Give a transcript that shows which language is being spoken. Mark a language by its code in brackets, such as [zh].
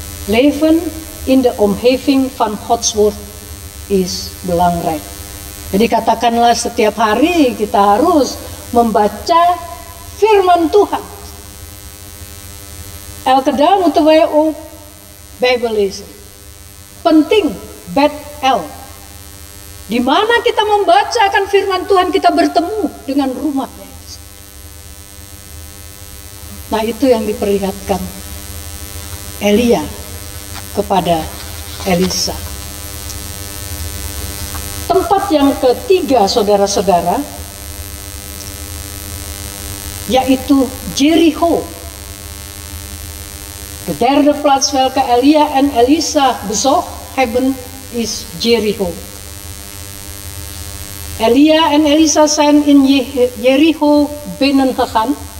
[nl] Leven in de omgeving van Gods woord is belangrijk. [id] Jadi katakanlah setiap hari kita harus membaca firman Tuhan. [nl] Elke dag moeten wij ook Bijbel lezen. [id] Penting, Bet-El. Di mana kita membacakan firman Tuhan, kita bertemu dengan rumahnya. Nah, itu yang diperlihatkan Elia kepada Elisa. Tempat yang ketiga, saudara-saudara, yaitu Jericho. [nl] De derde plaats welke Elia en Elisa bezocht hebben is Jericho. Elia en Elisa zijn in Jericho binnengegaan.